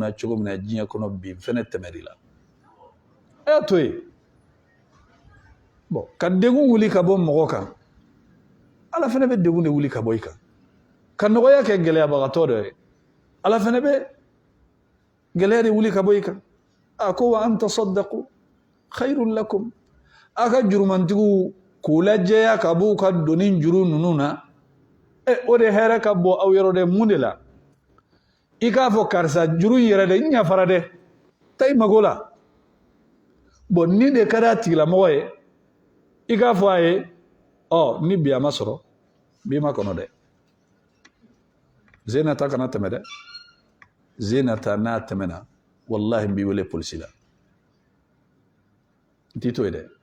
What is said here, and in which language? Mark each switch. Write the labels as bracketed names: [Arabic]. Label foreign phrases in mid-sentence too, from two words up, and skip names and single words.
[Bambara] na cogo min na diɲɛ kɔnɔ bi n fɛnɛ tɛmɛr'i la a y'a to yen bɔn ka degun wuli ka bɔ mɔgɔ kan ala fɛnɛ bɛ degun de wuli ka bɔ i kan ka nɔgɔya kɛ gɛlɛyabagatɔ dɔ ye ala fɛnɛ bɛ gɛlɛya de wuli ka bɔ i kan a ko [Arabic] وأن تصدقوا خير لكم [Bambara] a ka jurumantigiw k'u lajɛya ka b'u ka doni juru ninnu na o de hɛrɛ ka bɔ aw yɔrɔ dɛ mun de la i k'a fɔ karisa juru in yɛrɛ dɛ n yafara dɛ ta i mago la bɔn ni de ka di a tigilamɔgɔ ye i k'a fɔ a ye ni bi a ma sɔrɔ bi ma kɔnɔ dɛ zenata kana tɛmɛ dɛ zenata n'a tɛmɛna wallahi n b'i wele polisi la n t'i to ye dɛ